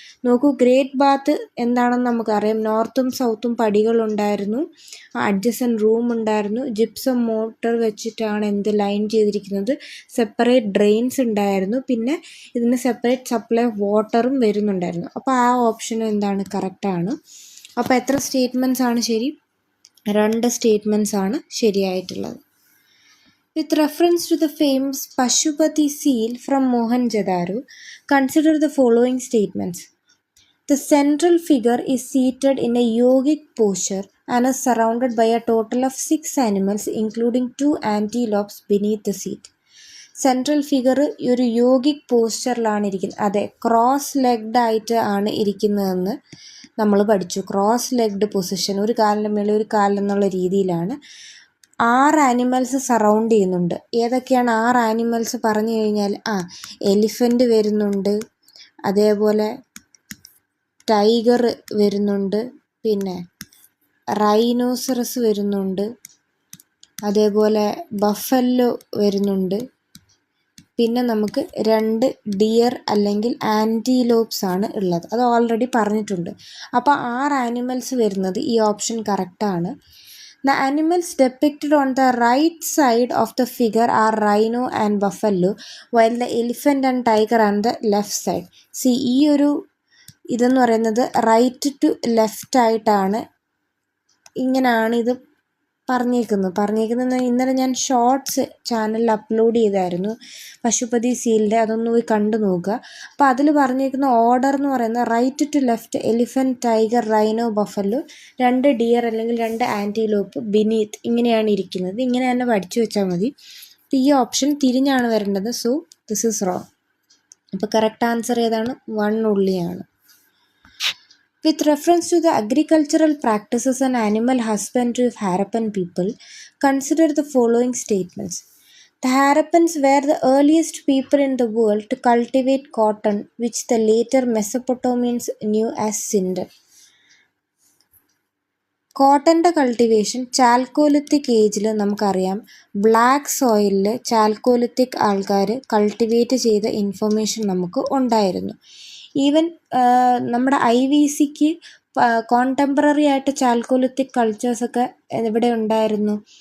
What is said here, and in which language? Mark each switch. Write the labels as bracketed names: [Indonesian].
[Malayalam] നോക്കൂ, great bath എന്താണെന്ന് നമുക്കറിയാം. നോർത്തും സൗത്തും പടികളുണ്ടായിരുന്നു, അഡ്ജസൻറ്റ് റൂം ഉണ്ടായിരുന്നു, ജിപ്സം മോട്ടർ വെച്ചിട്ടാണ് ലൈൻ ചെയ്തിരിക്കുന്നത്, സെപ്പറേറ്റ് ഡ്രെയിൻസ് ഉണ്ടായിരുന്നു, പിന്നെ ഇതിന് സെപ്പറേറ്റ് സപ്ലൈ ഓഫ് വാട്ടറും വരുന്നുണ്ടായിരുന്നു. അപ്പോൾ ആ ഓപ്ഷൻ കറക്റ്റാണ്. അപ്പോൾ എത്ര സ്റ്റേറ്റ്മെൻറ്റ്സ് ആണ് ശരി? 2 സ്റ്റേറ്റ്മെൻറ്റ്സ് ആണ് ശരിയായിട്ടുള്ളത്. [English] With reference to the famous Pashupati seal from Mohenjo-daro, consider the following statements. The central figure is seated in a yogic posture and is surrounded by a total of 6 animals, including 2 antelopes beneath the seat. [Malayalam] Central figure ഒരു yogic പോസ്ചറിലാണ് ഇരിക്കുന്നത്. അതെ, cross legged ആയിട്ട് ആണ് ഇരിക്കുന്നതെന്ന് നമ്മൾ പഠിച്ചു. Cross legged position, ഒരു കാലിൻ്റെ മേലെ ഒരു കാലെന്നുള്ള രീതിയിലാണ്. 6 ആനിമൽസ് സറൗണ്ട് ചെയ്യുന്നുണ്ട്. ഏതൊക്കെയാണ് 6 ആനിമൽസ് പറഞ്ഞു കഴിഞ്ഞാൽ എലിഫൻ്റ് വരുന്നുണ്ട്, അതേപോലെ ടൈഗർ വരുന്നുണ്ട്, പിന്നെ റൈനോസറസ് വരുന്നുണ്ട്, അതേപോലെ ബഫല്ലോ വരുന്നുണ്ട്, പിന്നെ നമുക്ക് 2 ഡിയർ അല്ലെങ്കിൽ ആൻറ്റിലോപ്സ് ആണ് ഉള്ളത്. അത് ഓൾറെഡി പറഞ്ഞിട്ടുണ്ട്. അപ്പോൾ 6 ആനിമൽസ് വരുന്നത് ഈ ഓപ്ഷൻ കറക്റ്റാണ്. [English] The animals depicted on the right side of the figure are rhino and buffalo, while the elephant and tiger on the left side. [Malayalam] See, ഈ ഒരു ഇതെന്ന് പറയുന്നത് റൈറ്റ് ടു ലെഫ്റ്റ് ആയിട്ടാണ്. ഇങ്ങനെയാണ് ഇത് പറഞ്ഞേക്കുന്നത്. ഇന്നലെ ഞാൻ ഷോർട്സ് ചാനലിൽ അപ്ലോഡ് ചെയ്തായിരുന്നു പശുപതി സീലിൻ്റെ, അതൊന്ന് പോയി കണ്ടു നോക്കുക. അപ്പോൾ അതിൽ പറഞ്ഞേക്കുന്ന ഓർഡർ എന്ന് പറയുന്നത് right to left elephant, tiger, rhino, buffalo, 2 dear അല്ലെങ്കിൽ 2 ആൻറ്റിലോപ്പ് ബിനീത്ത്, ഇങ്ങനെയാണ് ഇരിക്കുന്നത്. ഇങ്ങനെ തന്നെ പഠിച്ചു വെച്ചാൽ മതി. അപ്പോൾ ഈ ഓപ്ഷൻ തിരിഞ്ഞാണ് വരേണ്ടത്. [English] So this is wrong. [Malayalam] അപ്പോൾ കറക്റ്റ് ആൻസർ ഏതാണ്? 1 ഉള്ളിയാണ്. [English] With reference to the agricultural practices and animal husbandry of Harappan people, consider the following statements. The Harappans were the earliest people in the world to cultivate cotton, which the later Mesopotamians knew as sindan. [Malayalam] കോട്ടൻ്റെ cultivation chalcolithic ഏജിൽ നമുക്കറിയാം. Black സോയിലിൽ chalcolithic ആൾക്കാർ cultivate ചെയ്ത information നമുക്ക് ഉണ്ടായിരുന്നു. Even നമ്മുടെ IVCക്ക് contemporary ആയിട്ട് chalcolithic കൾച്ചേഴ്സൊക്കെ എവിടെ ഉണ്ടായിരുന്നു?